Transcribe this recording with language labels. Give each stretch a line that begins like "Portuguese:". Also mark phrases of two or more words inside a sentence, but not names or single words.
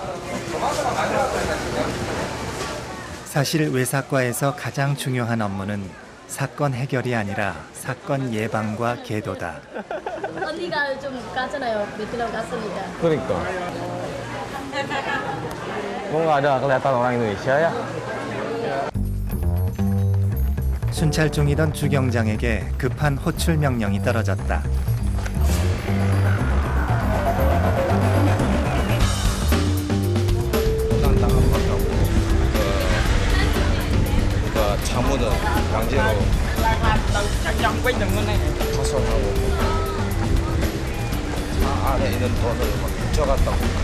Korean: 사실 외삭과에서 가장 중요한 업무는 사건 해결이 아니라 사건 예방과 계도다. 언니가 좀 갔잖아요. 베트남 갔으니까. 그러니까.
Indonesian: 뭔가 ada kelihatan orang Indonesia ya.
Korean: 순찰 중이던 주경장에게 급한 호출 명령이 떨어졌다. 차문은 강제로 파손하고 차 안에 있는 돈을 막 훔쳐갔다고.